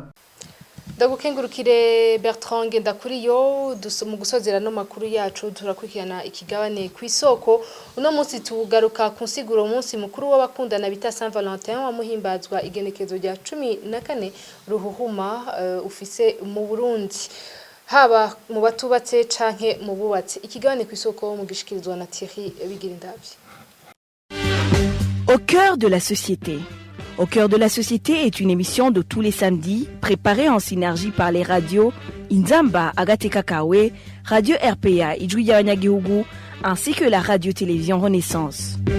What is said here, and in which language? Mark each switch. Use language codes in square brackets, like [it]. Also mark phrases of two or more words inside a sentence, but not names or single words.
[rn] Ndagukengurukire Bertrand Ngendakuriyo mu gusozera no makuru yacu turakurikirana ikigabane ku isoko uno munsi tugaruka ku nsiguro umunsi mukuru w'abakundana bita Saint Valentin wa muhimbazwa igenekezo rya 14 ruhuhuma ufise mu Burundi haba mu batubatse canke mu bubatse ikigabane ku isoko mu gishikirizwa na Thierry Bigirindavye. [fr] Au cœur de la société. Au cœur de la société est une émission de tous les samedis, préparée en synergie par les radios Inzamba, Agate Kakawe, Radio RPA, Ijwi Yabanyagihugu, ainsi que la radio-télévision Renaissance.